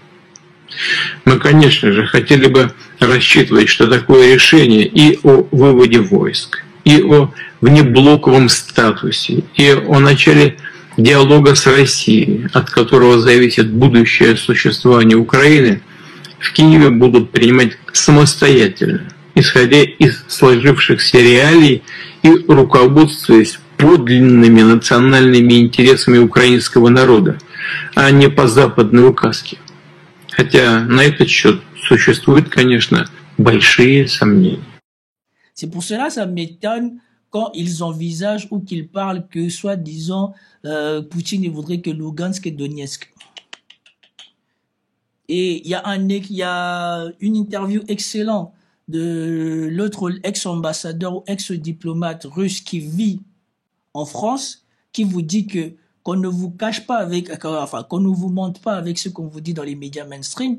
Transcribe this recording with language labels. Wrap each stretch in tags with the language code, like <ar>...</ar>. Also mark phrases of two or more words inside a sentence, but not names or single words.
<ru>Мы, конечно же, хотели бы рассчитывать, что такое решение и о выводе войск, и о внеблоковом статусе, и о начале диалога с Россией, от которого зависит будущее существование Украины, в Киеве будут принимать самостоятельно, исходя из сложившихся реалий и руководствуясь подлинными национальными интересами украинского народа, а не по западной указке. Хотя на этот счет существуют, конечно, большие сомнения.</ru> <fr>C'est pour cela que ça m'étonne quand ils envisagent ou qu'ils parlent que, soi-disant, Poutine voudrait que Lugansk et Donetsk. Et il y a une interview excellente de l'autre ex-ambassadeur ou ex-diplomate russe qui vit en France, qui vous dit que qu'on ne vous cache pas qu'on ne vous mente pas avec ce qu'on vous dit dans les médias mainstream.</fr>